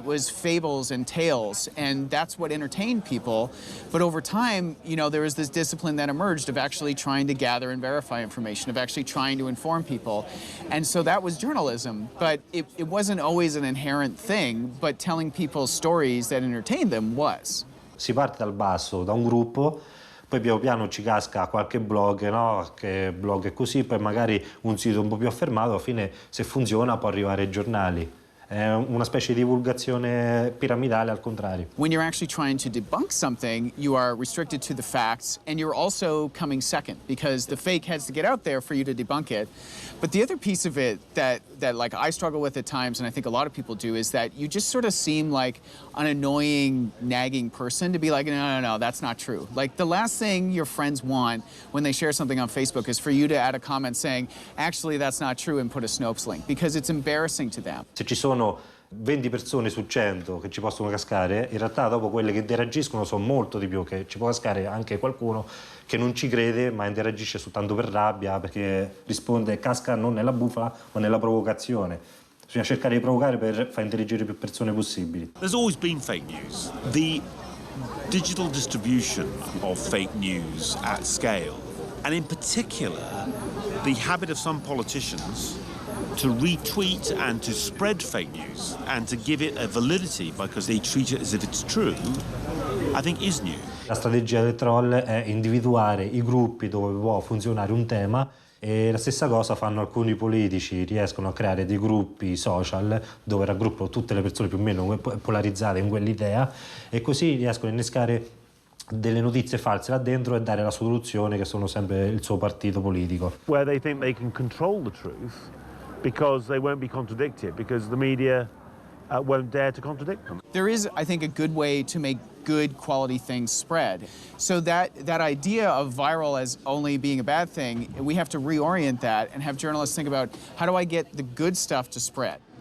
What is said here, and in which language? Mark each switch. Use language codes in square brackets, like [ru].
[en] It was fables and tales, and that's what entertained people. But over time, you know, there was this discipline that emerged of actually trying to gather and verify information, of actually trying to inform people. And so that was journalism. But it wasn't always an inherent thing, but telling people stories that entertained them was. [it] Si parte dal basso, da un gruppo, poi piano piano ci casca qualche blog, no? Che blog è così, poi magari un sito un po' più affermato, alla fine se funziona può arrivare ai giornali. È una specie di divulgazione piramidale al contrario. [en] When you're actually trying to debunk something, you are restricted to the facts, and you're also coming second because the fake has to get out there for you to debunk it. But the other piece of it that like I struggle with at times, and I think a lot of people do, is that you just sort of seem like an annoying, nagging person to be like, no, that's not true. Like the last thing your friends want when they share something on Facebook is for you to add a comment saying, actually, that's not true, and put a Snopes link, because it's embarrassing to them. [it] Se ci sono 20 persone su 100 che ci possono cascare, in realtà dopo quelle che interagiscono sono molto di più, che ci può cascare anche qualcuno che non ci crede ma interagisce soltanto per rabbia, perché risponde, casca non nella bufala ma nella provocazione. Bisogna cercare di provocare per far interagire più persone possibili. [en] There's always been fake news. The digital distribution of fake news at scale, and in particular the habit of some politicians to retweet and to spread fake news and to give it a validity because they treat it as if it's true, I think is new. [it] La strategia del troll è individuare i gruppi dove può funzionare un tema, e la stessa cosa fanno alcuni politici, riescono a creare dei gruppi social dove raggruppano tutte le persone più o meno polarizzate in quell'idea, e così riescono a innescare delle notizie false là dentro e dare la soluzione, che sono sempre il suo partito politico. [en] Where they think they can control the truth because they won't be contradicted, because the media won't dare to contradict them. There is, I think, a good way to make good quality things spread. So that idea of viral as only being a bad thing, we have to reorient that and have journalists think about, how do I get the good stuff to spread?